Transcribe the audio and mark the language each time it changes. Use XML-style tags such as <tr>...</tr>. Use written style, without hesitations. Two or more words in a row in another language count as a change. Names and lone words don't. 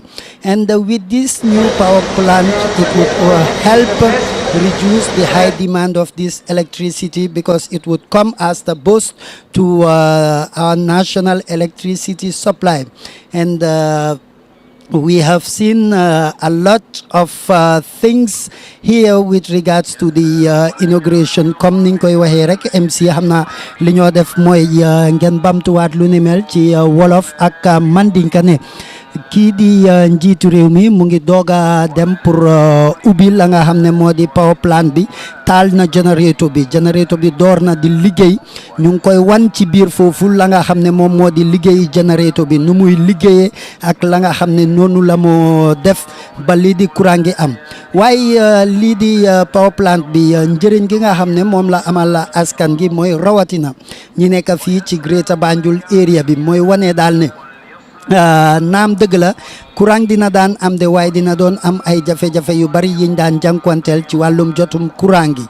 <en>And with this new power plant, it would help reduce the high demand of this electricity, because it would come as the boost to our national electricity supply. And we have seen a lot of things here with regards to the inauguration.</en> <wo>Comme niñ koy waxee rek MC xam naa li ñoo def mooy ngeen bamtuwaat lu ni mel ci wolof ak mandinka ne kii di njiitu réew mi mu ngi doga dem pour ubbi la nga xam ne moo di</wo> <en>power plant</en> <wo>bi, taal na générateur bi door na di liggéey. ñu ngi koy wan ci biir foofu la nga xam ne moom moo di liggéey générateur bi nu muy liggéeyee ak la nga xam ne noonu la moo def ba lii di courant gi am. waaye lii di</wo> <en>power plant</en> <wo>bi njëriñ gi nga xam ne moom la amal askan gi mooy rawatina ñi nekk fii ci Greater Banjul area bi, mooy wane daal ne naam dëgg la courant dina daan am de waaye dina doon am ay jafe-jafe yu bari yiñ daan jànkuwanteel ci wàllum jotum courant gi.</wo>